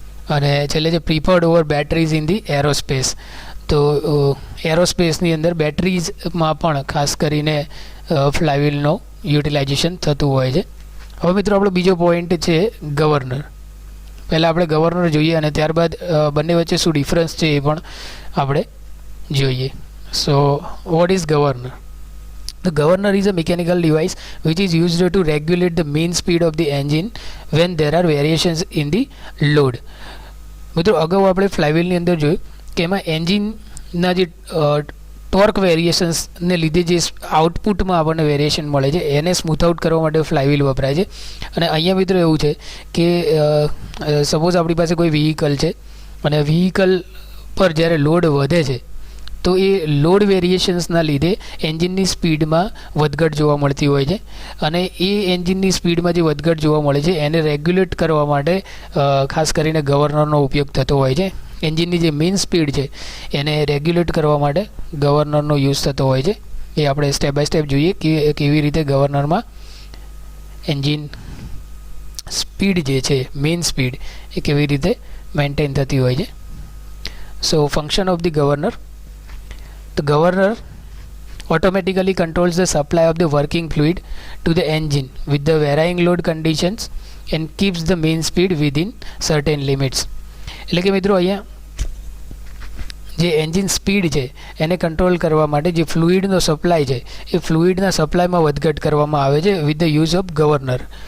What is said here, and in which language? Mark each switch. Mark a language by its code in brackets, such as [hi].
[gu] અને છેલ્લે છે [en] Preferred over batteries in the aerospace. [gu] તો એરોસ્પેસની અંદર બેટરીઝમાં પણ ખાસ કરીને ફ્લાયવ્હીલનો યુટિલાઇઝેશન થતું હોય છે. હવે મિત્રો આપણો બીજો પોઈન્ટ છે ગવર્નર. પહેલાં આપણે ગવર્નર જોઈએ અને ત્યારબાદ બંને વચ્ચે શું ડિફરન્સ છે એ પણ આપણે જોઈએ. [en] So what is governor? The governor is a mechanical device which is used to regulate the mean speed of the engine when there are variations in the load. [gu] મિત્રો અગાઉ આપણે ફ્લાયવ્હીલની અંદર જોયું કે એમાં એન્જિનના જે ટોર્ક વેરિએશન્સને લીધે જે આઉટપુટમાં આપણને વેરિએશન મળે છે એને સ્મૂથ આઉટ કરવા માટે ફ્લાયવ્હીલ વપરાય છે. અને અહીંયા મિત્રો એવું છે કે સપોઝ આપણી પાસે કોઈ વ્હીકલ છે અને વ્હીકલ પર જ્યારે લોડ વધે છે તો એ લોડ વેરિએશન્સના લીધે એન્જિનની સ્પીડમાં વધઘટ જોવા મળતી હોય છે. અને એ એન્જિનની સ્પીડમાં જે વધઘટ જોવા મળે છે એને રેગ્યુલેટ કરવા માટે ખાસ કરીને ગવર્નરનો ઉપયોગ થતો હોય છે. એન્જિનની જે મેઇન સ્પીડ છે એને રેગ્યુલેટ કરવા માટે ગવર્નરનો યુઝ થતો હોય છે. એ આપણે સ્ટેપ બાય સ્ટેપ જોઈએ કે કેવી રીતે ગવર્નરમાં એન્જિન સ્પીડ જે છે મેઇન સ્પીડ એ કેવી રીતે મેન્ટેન થતી હોય છે. [en] So function of the governor. The governor automatically controls the supply of the working fluid to the engine with the varying load conditions and keeps the main speed within certain limits. [gu] એટલે કે મિત્રો અહીંયા જે engine speed છે એને control કરવા માટે જે ફ્લુઇડનો સપ્લાય છે એ ફ્લુઇડના સપ્લાયમાં વધઘટ કરવામાં આવે છે [en] With the use of governor.